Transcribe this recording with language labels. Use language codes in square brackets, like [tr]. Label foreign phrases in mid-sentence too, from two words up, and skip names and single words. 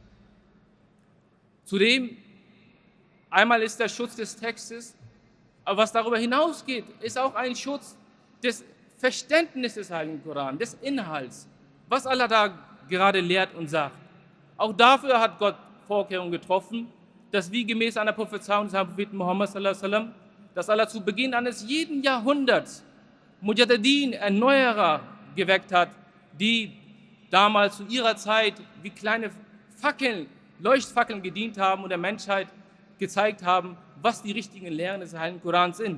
[de] Zudem, einmal ist der Schutz des Textes, aber was darüber hinausgeht, ist auch ein Schutz des Verständnisses des Heiligen Koran, des Inhalts, was Allah da gerade lehrt und sagt. Auch dafür hat Gott Vorkehrungen getroffen, dass wie gemäß einer Prophezeiung des Propheten Muhammad [ar] صلى الله عليه وسلم, [de] dass Allah zu Beginn eines jeden Jahrhunderts Mujaddidin, Erneuerer, geweckt hat, die damals zu ihrer Zeit wie kleine Fackeln, Leuchtfackeln gedient haben und der Menschheit gezeigt haben, was die richtigen Lehren des Heiligen Korans sind.